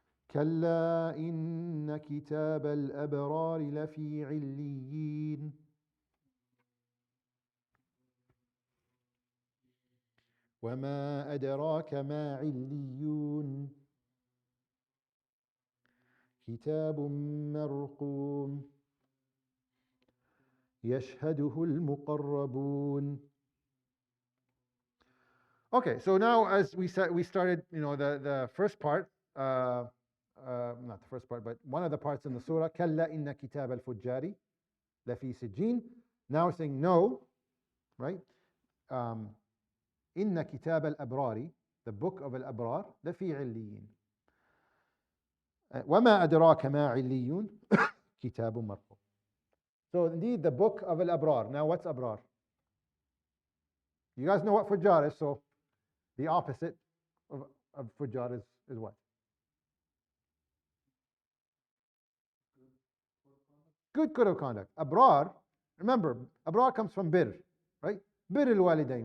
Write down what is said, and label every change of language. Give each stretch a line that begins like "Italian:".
English: كلا إن كتاب الأبرار لفي عليين وما أدراك ما عليون كتاب مرقوم يشهده المقربون. Okay, so now as we said, we started, the first part, not the first part, but one of the parts in the surah,
Arabic: كلا إن كتاب الفجار لفي سجين.
English: Now we're saying no, right?
Arabic: إن كتاب الأبرار,
English: the book of
Arabic: الأبرار, لفي عليين. وما أدراك ما عليون كتاب مرقوم.
English: So indeed, the book of الأبرار. Now what's أبرار? You guys know what fujar is, so the opposite of fujar is what? Good code of conduct. Abrar, remember, abrar comes from bir, right? Bir al-walidain.